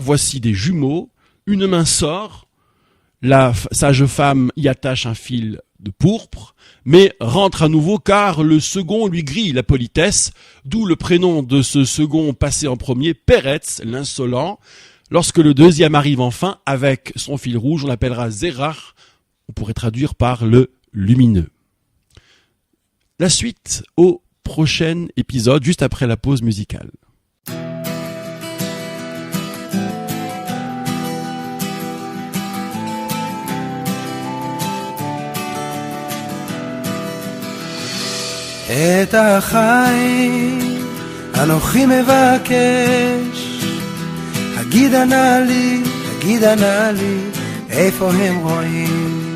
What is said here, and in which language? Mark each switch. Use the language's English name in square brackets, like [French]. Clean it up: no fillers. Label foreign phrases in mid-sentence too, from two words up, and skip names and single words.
[French] Voici des jumeaux, une main sort, la sage femme y attache un fil de pourpre, mais rentre à nouveau car le second lui grille la politesse, d'où le prénom de ce second passé en premier, Peretz, l'insolent. Lorsque le deuxième arrive enfin, avec son fil rouge, on l'appellera Zérach, on pourrait traduire par le lumineux. La suite au prochain épisode, juste après la pause musicale. [Hebrew] את החיים אנוכי מבקש, הגידה נא לי, איפה הם רואים?